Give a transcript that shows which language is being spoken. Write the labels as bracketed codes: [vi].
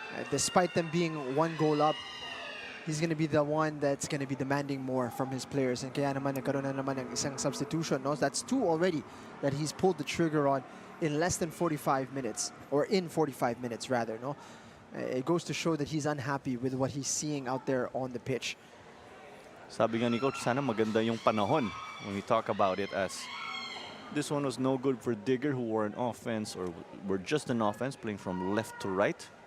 [en] Despite them being one goal up, he's going to be the one that's going to be demanding more from his players. [tl] And kaya naman nagkaroon na naman ng isang substitution. [en] No? That's 2 already that he's pulled the trigger on in less than 45 minutes, or in 45 minutes rather. No, it goes to show that he's unhappy with what he's seeing out there on the pitch. [tl] Sabi nga ni Coach, sana maganda yung panahon [en] when we talk about it, as this one was no good for Digger, who were an offense, or were just an offense, playing from left to right.